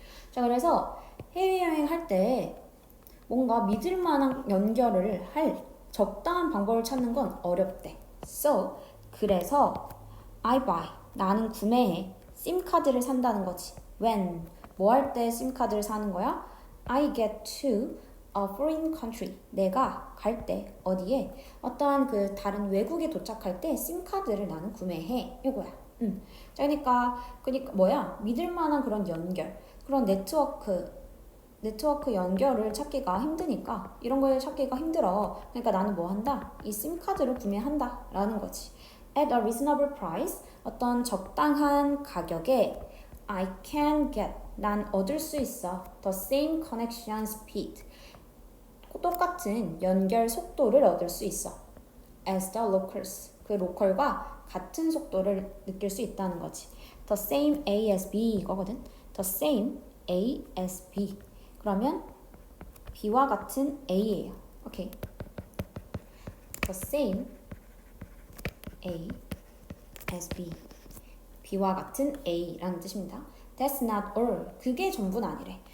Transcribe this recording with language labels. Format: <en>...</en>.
<ko>자, 그래서 해외여행 할 때 뭔가 믿을 만한 연결을 할 적당한 방법을 찾는 건 어렵대.</ko> <en>So,</en> <ko>그래서</ko> <en>I buy,</en> <ko>나는 구매해. 심카드를 산다는 거지.</ko> <en>When,</en> <ko>뭐 할 때 심카드를 사는 거야?</ko> <en>I get to a foreign country.</en> <ko>내가 갈 때 어디에 어떠한 그 다른 외국에 도착할 때 심카드를 나는 구매해. 이거야. 자, 그러니까 뭐야? 믿을 만한 그런 연결, 그런 네트워크 연결을 찾기가 힘드니까 이런 걸 찾기가 힘들어. 그러니까 나는 뭐 한다? 이 심카드를 구매한다 라는 거지.</ko> <en>At a reasonable price,</en> <ko>어떤 적당한 가격에</ko> <en>I can get,</en> <ko>난 얻을 수 있어.</ko> <en>The same connection speed,</en> <ko>똑같은 연결 속도를 얻을 수 있어.</ko> <en>As the locals,</en> <ko>그 로컬과 같은 속도를 느낄 수 있다는 거지.</ko> <en>The same A as B 이거거든. The same A as B.</en> <ko>그러면 B와 같은 A예요.</ko> <en>오케이. The same A as B.</en> <ko>B와 같은 A라는 뜻입니다.</ko> <en>That's not all.</en> <ko>그게 전부는 아니래.</ko>